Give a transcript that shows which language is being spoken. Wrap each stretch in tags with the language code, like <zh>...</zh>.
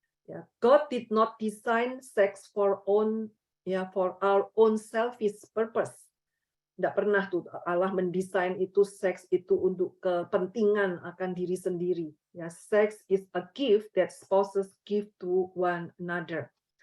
<en>Ya, God did not design sex for our own selfish purpose.</en> <id>Tidak pernah tuh Allah mendesain itu seks itu untuk kepentingan akan diri sendiri.</id> <en>Ya, sex is a gift that spouses give to one another.</en>